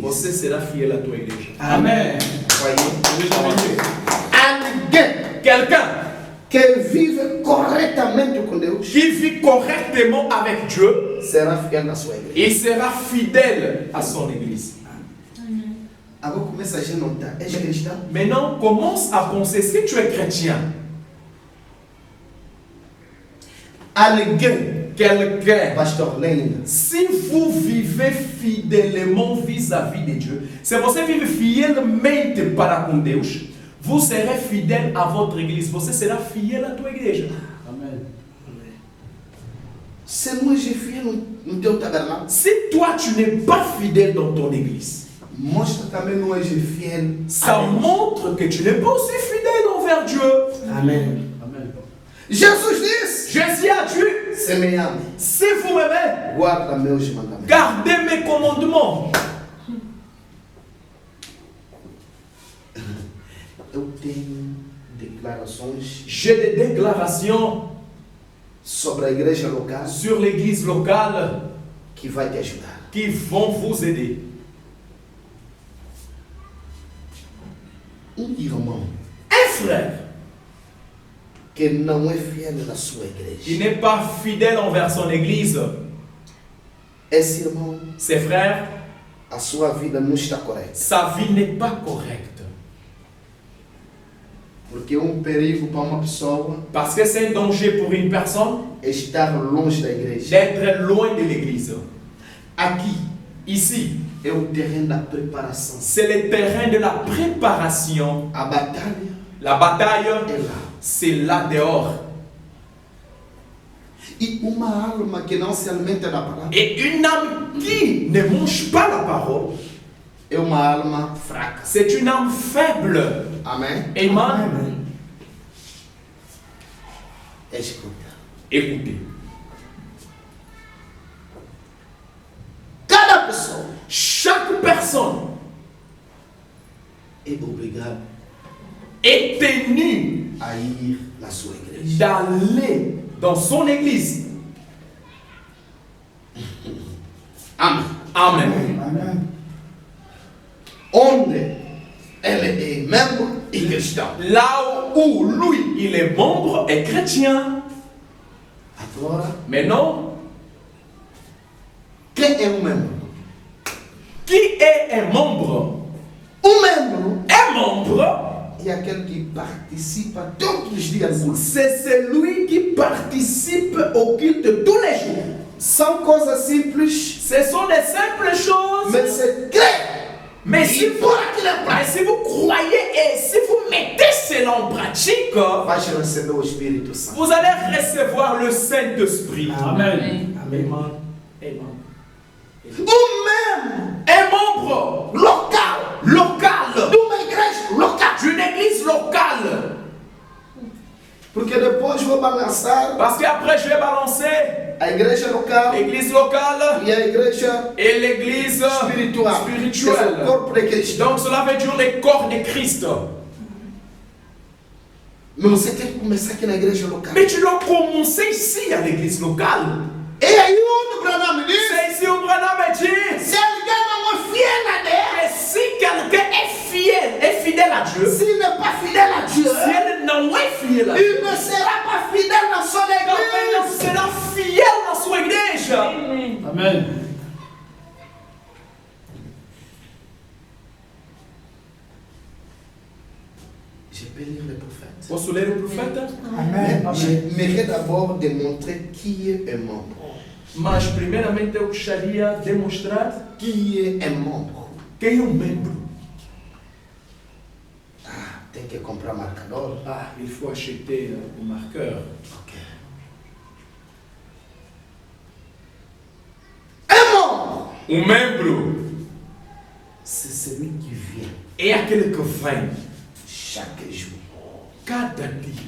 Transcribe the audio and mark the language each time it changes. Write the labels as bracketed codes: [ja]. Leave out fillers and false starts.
[pt] você será fiel à tua igreja. Amen. [fr] Voyez? [pt] Alguém [fr] Quelqu'un [pt] que vive corretamente com Deus [fr] qui vit correctement avec Dieu, [pt] será fiel à sua igreja. [fr] il sera fidèle à son église. [pt] Agora começa a gente notar, és cristão? [fr] Maintenant, commence à penser, si tu es chrétien, [pt] Alguém, [fr] quelqu'un, [pt] pastor Lênin, [fr] si vous vivez fidèlement vis-à-vis de Dieu, [pt] si você vive fielmente para com Deus, [fr] vous serez fidèle à votre église, [pt] você será fiel à tua igreja. Amen. se não és fiel no teu tabernáculo, [fr] Si toi tu n'es pas fidèle dans ton église, [pt] mostra também não és fiel. [fr] ça montre que tu n'es pas aussi fidèle envers Dieu. Amém. Amen. [pt] Jesus disse: [fr] Jésus a dit, [pt] se me ama, [fr] si vous m'aimez, [pt] guarda meus mandamentos. [fr] gardez mes commandements. [pt] Eu tenho declarações [fr] J'ai des déclarations [pt] sobre a igreja local [fr] sur l'église locale [pt] que vai te ajudar. [fr] qui vont vous aider. [pt] Irmão [fr] Un frère [pt] que não é fiel na sua [fr] qui [pt] igreja, [fr] n'est pas fidèle envers son église, [pt] esse irmão [fr] ses frères, [pt] a sua vida não está correta. [fr] sa vie n'est pas correcte. [pt] Porque perigo para uma pessoa [fr] Parce que c'est un danger pour une personne [pt] é estar longe da igreja. [fr] d'être loin de l'église. [pt] Aqui [fr] Ici, [pt] é o terreno da preparação. [fr] c'est le terrain de la préparation. [pt] A batalha [fr] La bataille, [pt] é lá. [fr] c'est là dehors. [pt] E uma alma que não se alimenta da palavra [fr] Et une âme qui ne mange pas la parole, [pt] é uma alma fraca. [fr] c'est une âme faible. Amém? Amen. [pt] Escuta. [fr] Écoutez, [pt] Cada pessoa [fr] chaque personne [pt] é obrigada [fr] est tenue [pt] a ir na sua igreja. [fr] d'aller dans son église. Amém. Amen. Amen. [pt] Onde ele é membro e cristão. [fr] Là où lui, il est membre et chrétien. [pt] Agora, [fr] Maintenant, [pt] quem é um membro? [fr] qui est un membre? [pt] Membro [fr] Un membre, [pt] é aquele que participa todos os dias do culto. [fr] c'est celui qui participe au culte tous les jours. [pt] São coisas simples, [fr] Ce sont des simples choses. [pt] mas você crê [fr] Mais si [pt] e [fr] vous, [pt] por aquilo é [fr] mais [pt] prático. [fr] si vous croyez et si vous mettez cela en pratique, [pt] Vai receber o Espírito Santo. [fr] vous allez recevoir le Saint-Esprit. Amen. Amen. Amen. [pt] Membro [fr] Un membre [pt] local [fr] local [pt] de uma igreja local. [fr] d'une église locale. [pt] Porque depois vou balançar [fr] Parce qu'après, je vais balancer [pt] a igreja local [fr] l'église locale [pt] e a igreja [fr] et l'église [pt] espiritual. Que é o [fr] spirituelle. [pt] corpo de Cristo. [fr] Donc, cela veut dire le corps de Christ. [pt] Mas você tem que começar aqui na igreja local. [fr] Mais tu dois commencer ici à l'église locale. [pt] E aí onde o Branham diz, [fr] C'est ici où Branham me dit [pt] se alguém não é fiel a Deus, [fr] que si quelqu'un est fidèle à Dieu, [pt] se não é fidel a Dieu, [fr] si elle não est fidèle à Dieu, il ne sera pas fidèle dans son elle église. sera fidèle dans son église. Amen. Je peux lire les prophètes. [pt] Posso ler o profeta? Amen. [fr] J'aimerais d'abord démontrer qui est un membre. [pt] Mas, primeiramente, eu gostaria de mostrar [fr] Qui est un membre? [pt] quem é um membro. Ah, tem que comprar marcador. [fr] Ah, il faut acheter o marqueur. Ok. Un membre, [pt] Um membro [fr] c'est celui qui vient [pt] é aquele que vem [fr] chaque jour. [pt] cada dia.